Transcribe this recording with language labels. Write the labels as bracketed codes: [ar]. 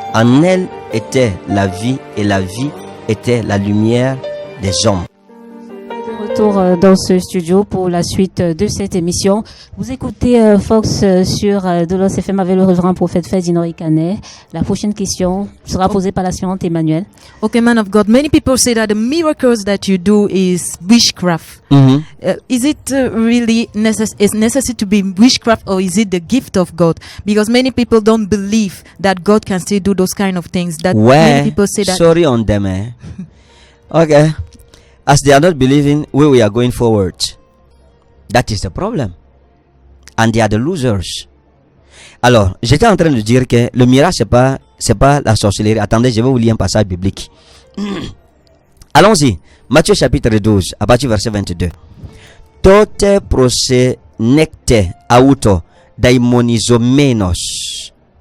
[fr] En elle était la vie et la vie était la lumière des hommes. Retour dans ce studio pour la suite de cette émission. Vous écoutez Fox sur Dolos FM avec le révérend prophète Ferdinand Ekané. La prochaine question sera posée par la suivante, Emmanuel. [en] Okay, man of God, many people say that the miracles that you do is witchcraft. Mm-hmm. Is it really necessary to be witchcraft, or is it the gift of God? Because many people don't believe that God can still do those kind of things. That many people say that. Sorry on them, eh? Okay. As they are not believing where we are going forward, that is the problem. And they are the losers. [fr] Alors, j'étais en train de dire que le miracle, c'est pas la sorcellerie. Attendez, je vais vous lire un passage biblique. Allons-y. Matthieu chapitre 12, à partir du verset 22. [el] Tote prose necte auto daimonizomenos.